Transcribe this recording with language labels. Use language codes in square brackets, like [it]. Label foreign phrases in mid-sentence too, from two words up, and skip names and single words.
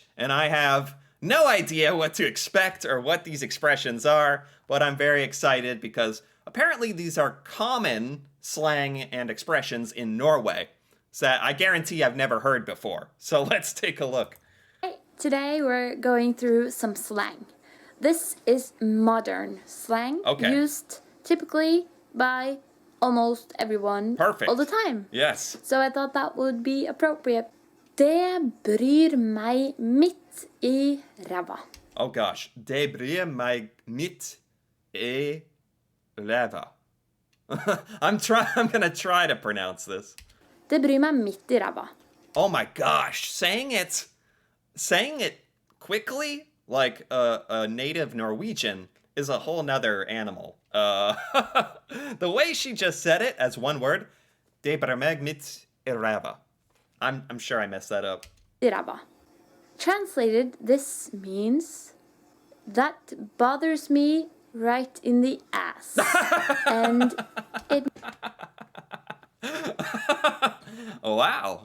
[en] And I have no idea what to expect or what these expressions are, but I'm very excited because apparently these are common slang and expressions in Norway that I guarantee I've never heard before. So let's take a look. Today we're going through some slang. This is modern slang used typically by almost everyone all the time. Yes. So I thought that would be appropriate. [no] Det bryr meg midt I ræva. [en] Oh gosh. [no] Det bryr meg midt I ræva. [en] I'm gonna try to pronounce this. [no] Det bryr meg midt I ræva. [en] Oh my gosh. Saying it quickly like a native Norwegian is a whole nother animal. The way she just said it as one word, [no] det bryr meg midt I ræva. [en] I'm sure I messed that up. Ræva. Translated, this means that bothers me right in the ass. And it... Oh, wow.